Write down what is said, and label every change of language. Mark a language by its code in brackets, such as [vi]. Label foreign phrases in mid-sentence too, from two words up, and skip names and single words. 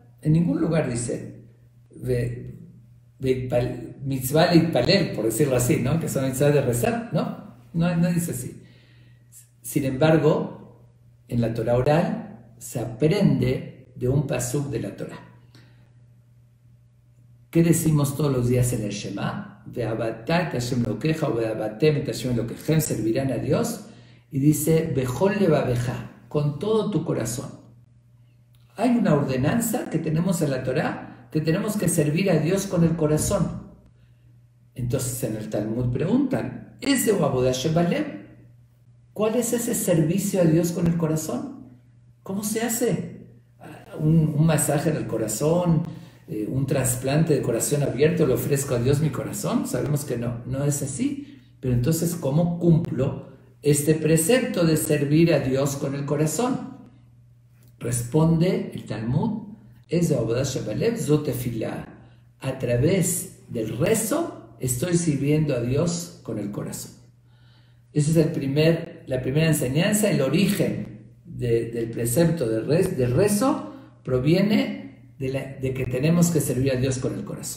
[es] En ningún lugar dice [he] מצוה להתפלל, [es] por decirlo así, ¿no? Que son mitzvah de rezar, no dice así. Sin embargo, en la Torah oral se aprende de un pasuk de la Torah. ¿Qué decimos todos los días en el Shema? [he] ועבדת את השם אלקיך o ועבדתם את השם אלקיכם, [es] servirán a Dios. Y dice, [he] בכל לבבך, [es] con todo tu corazón. Hay una ordenanza que tenemos en la Torah, que tenemos que servir a Dios con el corazón. Entonces en el Talmud preguntan, ¿es [he] עבודה שבלב? [es] ¿Cuál es ese servicio a Dios con el corazón? ¿Cómo se hace? ¿Un masaje en el corazón? ¿Un trasplante de corazón abierto? ¿Le ofrezco a Dios mi corazón? Sabemos que no es así. Pero entonces, ¿cómo cumplo este precepto de servir a Dios con el corazón? Responde el Talmud, es [he] עבודה שבלב זו תפילה. [es] A través del rezo estoy sirviendo a Dios con el corazón. Esa es la primera enseñanza. El origen del precepto del rezo proviene de que tenemos que servir a Dios con el corazón.